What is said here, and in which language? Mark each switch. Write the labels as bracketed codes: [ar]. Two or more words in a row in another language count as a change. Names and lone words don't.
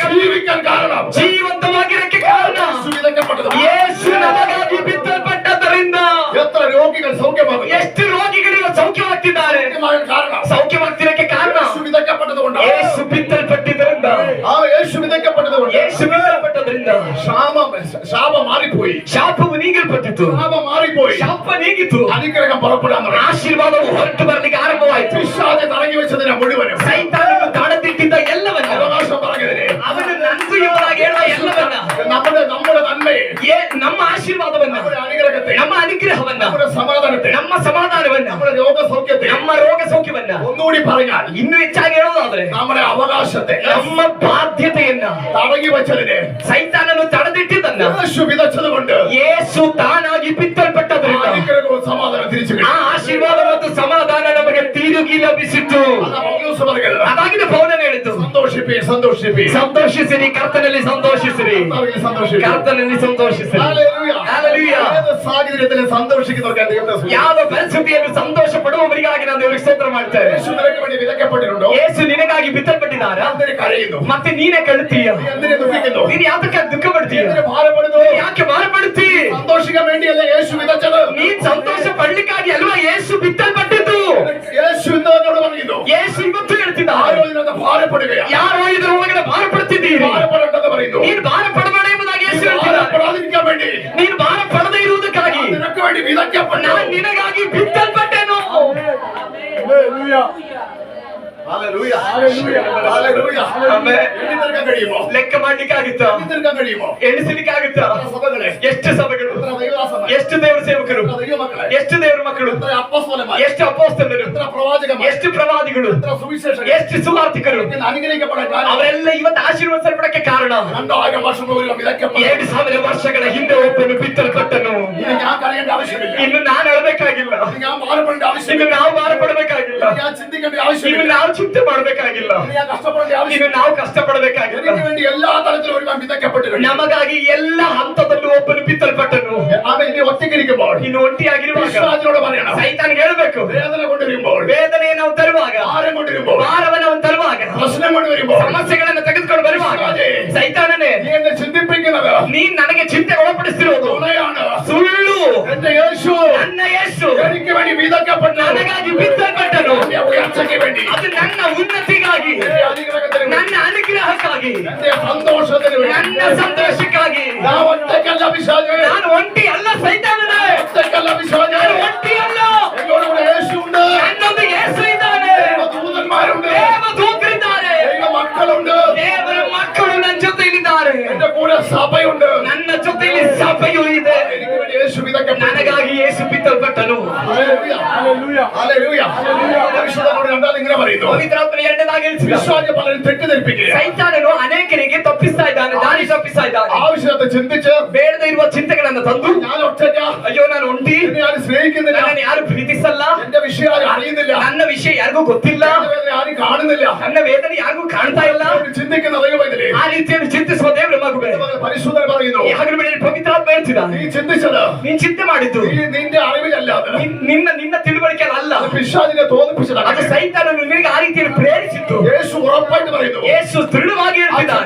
[ml] ജീവിക്കാൻ കാരണം, [kn] ಜೀವಂತವಾಗಿರಕ್ಕೆ ಕಾರಣ [ml] വിതക്കപ്പെട്ടത്, [kn] ಯೇಸು ನಮಗಾಗಿ ಬಿತ್ತಲ್ಪಟ್ಟದರಿಂದ. [ml] എത്ര രോഗികൾ സൗഖ്യമാകുന്നു, [kn] ಎಷ್ಟು ರೋಗಿಗಳು ಸೌಖ್ಯವಾಗ್ತಿದ್ದಾರೆ, [ml] കാരണം [kn] ಸೌಖ್ಯವಾಗ್ತಿರಕ್ಕೆ ಕಾರಣ [ml] യേശു വിതക്കപ്പെട്ടത് കൊണ്ട്, [kn] ಯೇಸು ಬಿತ್ತಲ್ಪಟ್ಟಿದ್ದರಿಂದ. [ml] ആ യേശു വിതക്കപ്പെട്ടത് കൊണ്ട് [kn] ಯೇಸು ಬಿತ್ತಲ್ಪಟ್ಟದ್ರಿಂದ [ml] ശാപം മാറിപ്പോയി, [kn] ಶಾಪವು ನೀಗಲ್ಪಟ್ಟಿತು, [ml] ശാപം മാറിപ്പോയി, [kn] ಶಾಪ ನೀಗಿತು, [ml] അനുഗ്രഹം പുറപ്പെടാൻ തുടങ്ങി. [kn] ಆಶೀರ್ವಾದವು ಹೊರಟು ಬರಲಿಕ್ಕೆ ಆರಂಭವಾಯಿತು. [ml] പിശാച് തടങ്ങി വെച്ചതിനെ മുഴുവനും, [kn] ಸೈತಾನನು ತಡೆದಿಟ್ಟಿದ್ದ ಎಲ್ಲವನ್ನ, [ml] അവകാശം പറഞ്ഞതിനെ, [kn] ಅವನು ನಂದು ಎಂಬುದಾಗಿ ಹೇಳುವ ಎಲ್ಲವನ್ನ, [ml] നമ്മുടെ നന്മയെ, [kn] ನಮ್ಮ ಆಶೀರ್ವಾದವನ್ನ, [ml] നമ്മുടെ അനുഗ്രഹത്തെ, [kn] ನಮ್ಮ ಅನುಗ್ರಹವನ್ನ, [ml] നമ്മുടെ സമാധാനത്തെ, [kn] ನಮ್ಮ ಸಮಾಧಾನವನ್ನ, [ml] നമ്മുടെ രോഗസൗഖ്യത്തെ, [kn] ನಮ್ಮ ರೋಗ ಸೌಖ್ಯವನ್ನ, [ml] ഒന്നുകൂടി പറഞ്ഞാൽ [kn] ಇನ್ನು ಹೆಚ್ಚಾಗಿ ಹೇಳೋದಾದ್ರೆ [ml] നമ്മുടെ അവകാശത്തെ, [kn] ನಮ್ಮ ಬಾಧ್ಯತೆಯನ್ನ [ml] തടങ്ങി വെച്ചതിനെ [kn] ಸೈತಾನನು ತಡೆದಿಟ್ಟಿದ್ದನ್ನ [ml] യേശു വിതച്ചത് കൊണ്ട് [kn] ಯೇಸು ತಾನಾಗಿ ಬಿತ್ತಲ್ಪಟ್ಟದ್ರಿಂದ [ml] അനുഗ്രഹവും സമാധാനം തിരിച്ചു [kn] ಆ ಆಶೀರ್ವಾದ ಮತ್ತು ಸಮಾಧಾನ ನಮಗೆ ತಿರುಗಿ ಲಭಿಸಿತು. ಅದಾಗಿದೆ ಪೌಲನು ಹೇಳಿದ್ದು, [ml] സന്തോഷിപ്പീൻ, സന്തോഷിപ്പീൻ, [kn] ಸಂತೋಷಿಸಿರಿ, ಕರ್ತನಲ್ಲಿ ಸಂತೋಷಿಸಿರಿ, [ml] സന്തോഷിപ്പീൻ, [kn] ಕರ್ತನಲ್ಲಿ ಸಂತೋಷಿಸಿರಿ. [ml] ഹല്ലേലൂയ. [kn] ಹಲ್ಲೆಲೂಯಾ. [ml] ഏത് സാഹചര്യത്തിലും സന്തോഷിക്കുന്നവർക്ക് ദൈവത്തെ സ്തുതിക്കുന്നു. [kn] ಯಾವ ಪರಿಸ್ಥಿತಿಯಲ್ಲಿ ಸಂತೋಷ ಪಡುವವರಿಗಾಗಿ ನಾನು ದೇವರಿಗೆ ಸ್ತೋತ್ರ ಮಾಡ್ತೇನೆ. [ml] യേശു നിനക്ക് വേണ്ടി വിതക്കപ്പെട്ടിട്ടുണ്ടോ? [kn] ಯೇಸು ನಿನಗಾಗಿ ಬಿತ್ತಲ್ಪಟ್ಟಿದ್ದಾರ? [ml] എന്തിന് കരയുന്നു? [kn] ಮತ್ತೆ ನೀನೇ ಕಳುತ್ತೀಯ? [ml] നീ എന്തിനെ ദുഃഖിക്കുന്നു? [kn] ನೀನು ಯಾತಕ್ಕೆ ದುಃಖ ಪಡ್ತೀಯ? [ml] എന്തിന് ഭാരപ്പെടുന്നു? [kn] ಯಾಕೆ ಭಾರಪಡುತ್ತಿ? [ml] സന്തോഷിക്കാൻ വേണ്ടിയല്ല യേശു വിതച്ചത്. [kn] ನೀನ್ ಸಂತೋಷ ಪಡ್ಲಿಕ್ಕಾಗಿ ಅಲ್ವಾ ಯೇಸು ಬಿತ್ತಲ್ಪಟ್ಟಿದ್ದು? [ml] യേശു ഇന്ന് എന്നോട് പറയുന്നു, [kn] ಯೇಸು ಇವತ್ತು ಹೇಳ್ತಿದ್ದಾರೆ, [ml] ആരോ ഇതിനകത്ത് ഭാരപ്പെടുകയാണ്, [kn] ಯಾರೋ ಇದ್ರ ಒಳಗಡೆ ಭಾರಪಡ್ತಿದ್ದೀರಿ, [ml] ഭാരപ്പെടേണ്ടെന്ന് പറയുന്നു. [kn] ನೀನು ಭಾರ ಪಡಬೇಡ ಎಂಬುದಾಗಿ ಯೇಸು ಹೇಳ್ತಿದ್ದಾರೆ. [ml] ഭാരപ്പെടാതിരിക്കാൻ വേണ്ടി [kn] ನೀನು ಭಾರ ಪಡದೇ ಇರುವುದಕ್ಕಾಗಿ [ml] നിനക്ക് വേണ്ടി വിതക്കപ്പെട്ടു. [kn] ನಾನು ನಿನಗಾಗಿ ಬಿತ್ತಲ್ಪಟ್ಟೆನು. [ml] ഹല്ലേലൂയ. ഹല്ലേലൂയ. [kn] ಆಮೆನ್. [ml] എണ്ണിത്തീർക്കാൻ കഴിയുമോ? [kn] ಲೆಕ್ಕ ಮಾಡ್ಲಿಕ್ಕಾಗುತ್ತಾ? [ml] എണ്ണിത്തീർക്കാൻ കഴിയുമോ? [kn] ಎಣಿಸಲಿಕ್ಕಾಗುತ್ತಾ? [ml] എത്ര സഭകളെ, [kn] ಎಷ್ಟು ಸಭೆಗಳು, [ml] എത്ര ദൈവദാസന്മാർ, [kn] ಎಷ್ಟು ದೇವರ ಸೇವಕರು, [ml] എത്ര ദൈവമക്കളെ, [kn] ಎಷ್ಟು ದೇವರ ಮಕ್ಕಳು, [ml] എത്ര അപ്പോസ്തലന്മാർ, [kn] ಎಷ್ಟು ಅಪೊಸ್ತಲರು, [ml] എത്ര പ്രവാചകന്മാർ, [kn] ಎಷ್ಟು ಪ್ರವಾದಿಗಳು, [ml] എത്ര സുവിശേഷകർ [kn] ಎಷ್ಟು ಸುವಾರ್ತಿಕರು, [ml] ഇന്ന് അനുഗ്രഹിക്കപ്പെടാൻ കാരണം [kn] ಅವರೆಲ್ಲ ಇವತ್ತು ಆಶೀರ್ವದಿಸಲ್ಪಡಕ್ಕೆ ಕಾರಣ [ml] 2000 വർഷം മുമ്പ് വിതക്കപ്പെട്ടു. [kn] 2000 ವರ್ಷಗಳ ಹಿಂದೆ ಒಬ್ಬನು ಬಿತ್ತಲ್ಪಟ್ಟನು. [ml] ഇനി ഞാൻ കരയേണ്ട ആവശ്യമില്ല, [kn] ಇನ್ನು ನಾನು ಅಳಬೇಕಾಗಿಲ್ಲ, [ml] ഇനി ഞാൻ ഭാരപ്പെടേണ്ട [kn] ಇನ್ನು [ml] ആവശ്യമില്ല, [kn] ನಾವು ಭಾರ ಪಡಬೇಕಾಗಿಲ್ಲ, [ml] ഇനി ഞാൻ ചിന്തിക്കേണ്ട [kn] ಇನ್ನು [ml] ആവശ്യമില്ല, [kn] ನಾವು ಚಿಂತೆ ಮಾಡಬೇಕಾಗಿಲ್ಲ, [ml] ഇനി ഞാൻ കഷ്ടപ്പെടേണ്ട [kn] ಇನ್ನು [ml] ആവശ്യമില്ല. [kn] ನಾವು ಕಷ್ಟಪಡಬೇಕಾಗಿಲ್ಲ. [ml] എനിക്ക് വേണ്ടി എല്ലാ തലത്തിലും ഒരുവൻ വിതക്കപ്പെട്ടു കഴിഞ്ഞു. [kn] ನಮಗಾಗಿ ಎಲ್ಲ ಹಂತದಲ್ಲೂ ಒಬ್ಬನು ಬಿತ್ತಲ್ಪಟ್ಟನು. [ml] അവൻ ഇനി ഒറ്റയ്ക്കിരിക്കുമ്പോൾ [kn] ಇನ್ನು ಒಂಟಿಯಾಗಿರುವಾಗ [ml] പിശാചിനോട് പറയണം, [kn] ಸೈತಾನ್ ಹೇಳ್ಬೇಕು, [ml] വേദന കൊണ്ടുവരുമ്പോൾ, [kn] ವೇದನೆ ನಾವು ತರುವಾಗ, [ml] ഭാരം കൊണ്ടുവരുമ്പോൾ, [kn] ಭಾರವನ್ನು ಅವನು ತರುವಾಗ, [ml] പ്രശ്നം കൊണ്ടുവരുമ്പോൾ, [kn] ಸಮಸ್ಯೆಗಳನ್ನು ತೆಗೆದುಕೊಂಡು ಬರುವಾಗ, ಸೈತಾನನೇ [ml] നീ എന്നെ ചിന്തിപ്പിക്കുന്നത് [kn] ನೀನ್ ನನಗೆ ಚಿಂತೆ ಒಳಪಡಿಸ್ತಿರೋದು [ml] തുണയാണ്. [kn] ಸುಳ್ಳು. [ml] എന്റെ യേശു [kn] ನನ್ನ ಯೇಸು [ml] എനിക്ക് വേണ്ടി വിതക്കപ്പെട്ടു. [kn] ನನಗಾಗಿ ಬಿತ್ತಲ್ಪಟ್ಟನು. [ml] എന്റെ ഉയർച്ചയ്ക്ക് വേണ്ടി, [kn] ಅದು ನನ್ನ ಉನ್ನತಿಗಾಗಿ, [ml] എന്റെ അനുഗ്രഹത്തിന് വേണ്ടി, [kn] ನನ್ನ ಅನುಗ್ರಹಕ್ಕಾಗಿ, [ml] എന്റെ സന്തോഷത്തിന് വേണ്ടി. [kn] ನನ್ನ ಸಂತೋಷಕ್ಕಾಗಿ. [ml] ഞാൻ ഒറ്റയ്ക്കല്ല പിശാചേ, [kn] ನಾನು ಒಂಟಿ ಅಲ್ಲ ಸೈತಾನನೇ, [ml] ഒറ്റയ്ക്കല്ല പിശാചേ, [kn] ನಾನು ಒಂಟಿ ಅಲ್ಲ, [ml] എന്നോടുകൂടെ യേശുണ്ട്, [kn] ನನ್ನೊಂದಿಗೆ ಯೇಸು ಇದ್ದಾನೆ, [ml] ദൂതന്മാരുണ്ട്, [kn] ದೇವದೂತರಿದ್ದಾರೆ, [ml] ദൈവ മക്കളുണ്ട്, [kn] ದೇವರ ಮಕ್ಕಳು ನನ್ನ ಜೊತೆಯಲ್ಲಿದ್ದಾರೆ, [ml] എന്റെ കൂടെ സഭയുണ്ട്. [kn] ನನ್ನ ಜೊತೆಯಲ್ಲಿ ಸಭೆಯೂ ಇದೆ. [ml] എനിക്ക് വേണ്ടി യേശു വിതക്കപ്പെട്ടു. [kn] ನನಗಾಗಿ ಯೇಸು ಬಿತ್ತಲ್ಪಟ್ಟನು. [ml] ഹല്ലേലൂയ. ഹല്ലേലൂയ. പരിശുദ്ധനോട് രണ്ടാമത് ഇങ്ങനെ പറയുന്നു, [kn] ಪವಿತ್ರಾತ್ಮನ ಎರಡನೇದಾಗಿ [ml] പിശാച് പലരും തെറ്റിദ്ധരിപ്പിക്കുക. [kn] ಸೈತಾನನು ಅನೇಕರಿಗೆ ತಪ್ಪಿಸ್ತಾ ಇದ್ದಾನೆ, ದಾರಿ ತಪ್ಪಿಸ್ತಾ ಇದ್ದಾನೆ. [ml] ആവശ്യത്തെ ചിന്തിച്ച് [kn] ಬೇಡದೇ ಇರುವ ಚಿಂತೆಗಳನ್ನು ತಂದು, [ml] ഞാൻ ഒറ്റയ്ക്ക, [kn] ಅಯ್ಯೋ ನಾನು ಒಂಟಿ, [ml] എന്നെ ആരും സ്നേഹിക്കുന്നില്ല, [kn] ನನ್ನನ್ನು ಯಾರು ಪ್ರೀತಿಸಲ್ಲ, [ml] എന്റെ വിഷയം ആരും അറിയുന്നില്ല, [kn] ನನ್ನ ವಿಷಯ ಯಾರಿಗೂ ಗೊತ್ತಿಲ್ಲ, [ml] എന്റെ വേദന ആരും കാണുന്നില്ല, [kn] ನನ್ನ ವೇದನೆ ಯಾರಿಗೂ ಕಾಣ್ತಾ ಇಲ್ಲ. [ml] ചിന്തിക്കുന്ന ദൈവമേ, [kn] ಆ ರೀತಿಯಲ್ಲಿ ಚಿಂತಿಸುವ ದೇವರ ಮಗುವೇ, [ml] പരിശുദ്ധൻ പറയുന്നു, [kn] ಹಾಗಾದ್ರೆ ಪವಿತ್ರಾತ್ಮ ಹೇಳ್ತಿದ್ದಾನೆ, [ml] നീ ചിന്തിച്ചത്, [kn] ನೀನ್ ಚಿಂತೆ ಮಾಡಿದ್ದು [ml] നിന്റെ അറിവിലല്ലാതെ [kn] ನಿನ್ನ ತಿಳುವಳಿಕೆ ಅಲ್ಲ, [ml] പിശാചിനെ തോന്നിപ്പിച്ചതാണ്. [kn] ಅದು ಸೈತಾನನು ನಿನಗೆ ಆ ರೀತಿಯಲ್ಲಿ ಪ್ರೇರಿಸಿತ್ತು. [ml] യേശു ഉറപ്പായിട്ട് പറയുന്നു, [kn] ಯೇಸು ದೃಢವಾಗಿ ಹೇಳ್ತಿದ್ದಾನೆ,